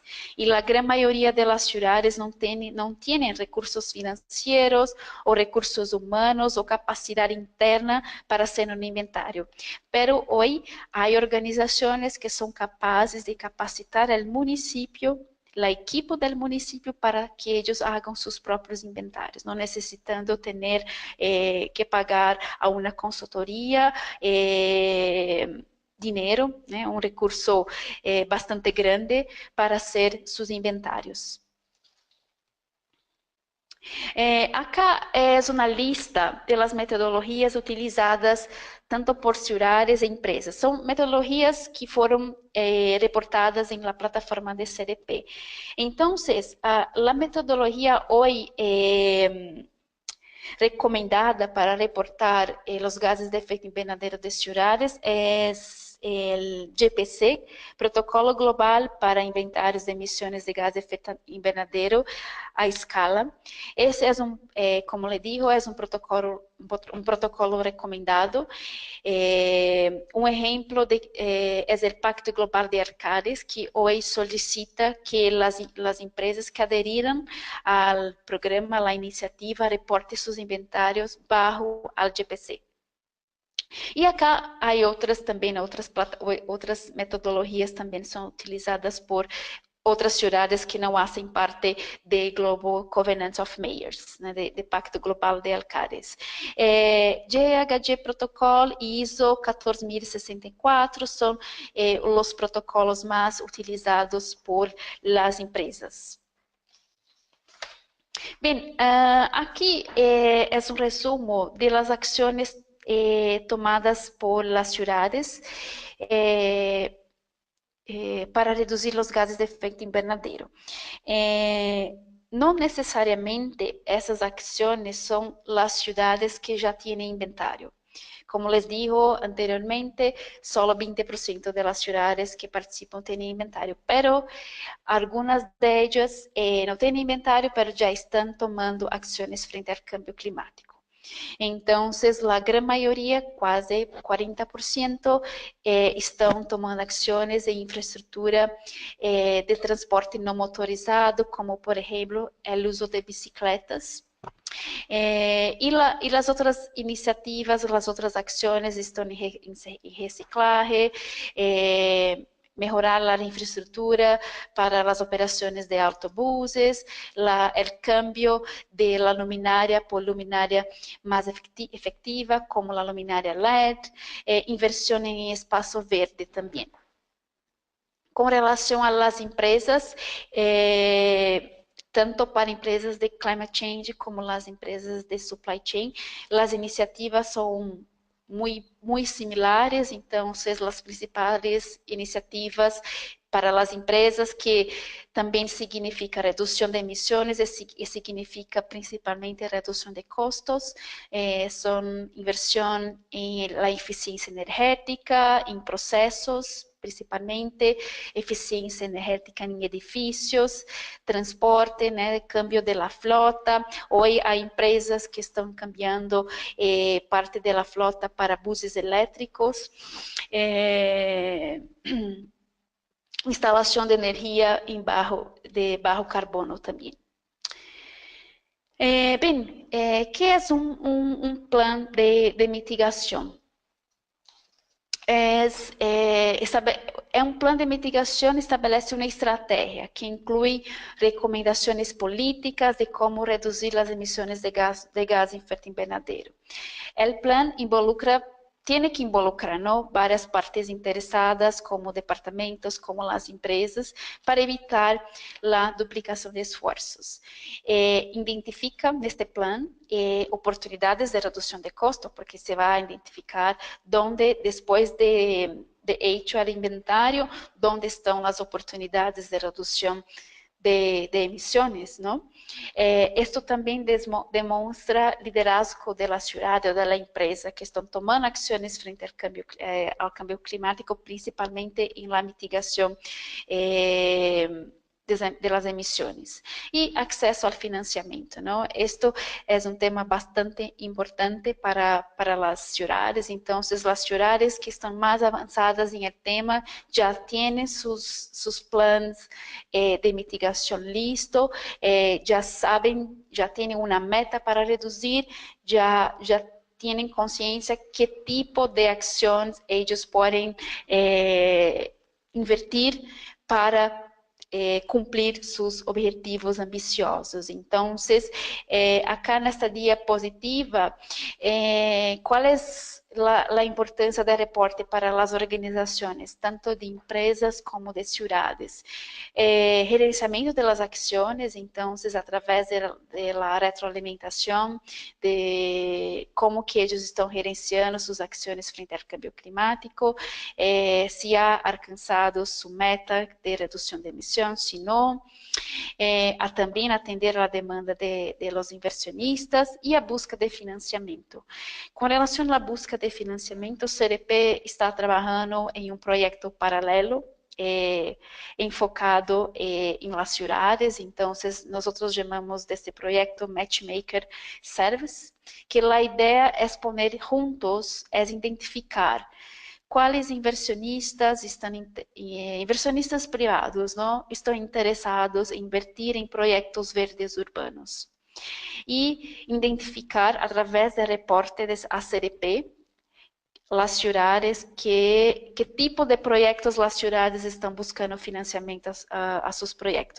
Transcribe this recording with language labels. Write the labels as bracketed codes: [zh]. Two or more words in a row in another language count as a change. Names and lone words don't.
[es] Y la gran mayoría de las ciudades no tienen recursos financieros o recursos humanos o capacidad interna para hacer un inventario. Pero hoy hay organizaciones que son capaces de capacitar al municipio, la equipo del municipio, para que ellos hagan sus propios inventarios, no necesitando tener que pagar a una consultoría [pt] dinheiro, né, um [es] recurso bastante grande para hacer sus inventarios. Acá es una lista de las metodologías utilizadas tanto por ciudades e empresas. [pt] São metodologias que foram reportadas em [es] la plataforma de [pt] CDP. [es] Entonces, la metodología hoy recomendada para reportar los gases de efecto invernadero de ciudades es el GPC, Protocolo Global para Inventarios de Emisiones de Gases de Efecto Invernadero a Escala. [pt] Esse é [es] como le digo, [pt] é um protocolo recomendado. Um exemplo é o Pacto Global de Arcades, que hoje solicita que as empresas que aderiram ao programa, à iniciativa, reportem seus inventários [es] bajo al GPC. [pt] E acá há outras metodologias também são utilizadas por outras ciudades que não fazem parte do Global Covenant of Mayors, né, de Pacto Global de Alcaldes. GHG Protocol e ISO 14064 são os protocolos mais utilizados por [es] las empresas. [pt] Bem, aqui é um resumo [es] de las acciones tomadas por las ciudades [pt] para reduzir os gases [es] de efecto invernadero. [pt] Não necessariamente essas ações são as ciudades que já têm inventário. [es] Como les digo anteriormente, solo 20% de las ciudades que participan tienen inventario, pero algunas de ellas no tienen inventario, pero ya están tomando acciones frente al cambio climático. Entonces, la gran mayoría, [pt] quase 40%, estão tomando ações em infraestrutura de transporte não motorizado, como, por exemplo, o uso de bicicletas. [es] Y las otras iniciativas, las otras acciones están en reciclaje, mejorar la infraestructura para las operaciones de autobuses, el cambio de la luminaria por luminaria más efectiva, como la luminaria LED, inversión en espacio verde también. [pt] Com relação às empresas, tanto para empresas de [en] climate change [pt] como as empresas de [en] supply chain, [pt] as iniciativas são muito similares, então, as principais iniciativas para as empresas, que também significa redução de emissões e significa principalmente redução de custos, são inversão em la eficiência energética, em processos, principalmente eficiência energética em edifícios, transporte, né, [es] cambio de la flota. [pt] Hoje há empresas que estão cambiando parte da flota para buses elétricos. Instalação de energia de baixo carbono também. Bem, que é um plano de mitigação? É um plano de mitigação, estabelece uma estratégia que inclui recomendações políticas de como reduzir as emissões de gás efeito invernadeiro. O plano [es] tiene que involucrar, ¿no?, [pt] várias partes interessadas, como departamentos, como as empresas, para evitar a duplicação de esforços. Identifica neste plano oportunidades de redução de custo, porque se vai identificar onde, depois de [es] hecho el inventario, [pt] onde estão as oportunidades de redução de emissões, ¿no? Esto também demonstra liderazgo da cidade ou da empresa que estão tomando ações frente ao cambio climático, principalmente em la mitigação de las emissões. E acesso ao financiamento, [es] ¿no? Esto es un tema bastante importante para las ciudades. Entonces, las ciudades que están más avanzadas en el tema ya tienen sus planes de mitigación listo, ya saben, ya tienen una meta para reducir, ya tienen conciencia qué tipo de acciones ellos pueden invertir para [pt] cumprir seus objetivos ambiciosos. Então, acá nesta diapositiva, qual é a importância do reporte para as organizações, tanto de empresas como de cidades? Gerenciamento das ações, então, através da retroalimentação, de como que eles estão gerenciando suas ações frente ao câmbio climático, se há alcançado sua meta de redução de emissões, se não, a também atender a demanda [es] de los inversionistas [pt] e a busca de financiamento. Com relação à busca de financiamento, o CDP está trabalhando em um projeto paralelo enfocado em [es] las ciudades. [pt] Então, nós chamamos deste projeto Matchmaker Service, que a ideia é poner juntos, é identificar quais inversionistas inversionistas privados, não, estão interessados em invertir em projetos verdes urbanos. E identificar, através do reporte da ACDP, as cidades, que tipo de projetos as cidades estão buscando financiamento a seus projetos.